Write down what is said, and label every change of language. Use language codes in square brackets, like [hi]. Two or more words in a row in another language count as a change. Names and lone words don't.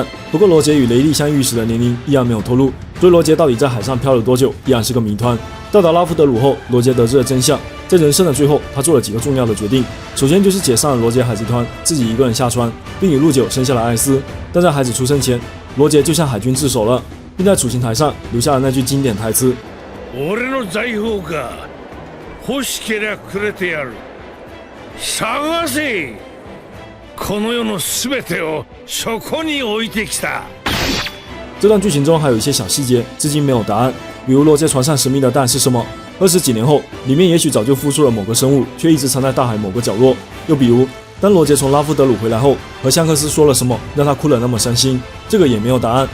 [zh] 不过罗杰与雷利相遇时的年龄依然没有透露，所以罗杰到底在海上漂了多久，依然是个谜团。到达拉夫德鲁后，罗杰得知了真相。在人生的最后，他做了几个重要的决定。首先就是解散了罗杰海贼团，自己一个人下船，并与陆九生下了艾斯。但在孩子出生前，罗杰就向海军自首了，并在处刑台上留下了那句经典台词： [ja] 俺の財宝か、欲しけりゃくれてやる。探せ、この世のすべてをそこに置いてきた。 [zh] 这段剧情中还有一些小细节，至今没有答案，比如罗杰船上神秘的蛋是什么？20几年后，里面也许早就孵出了某个生物，却一直藏在大海某个角落。又比如，当罗杰从拉夫德鲁回来后，和香克斯说了什么，让他哭得那么伤心？这个也没有答案。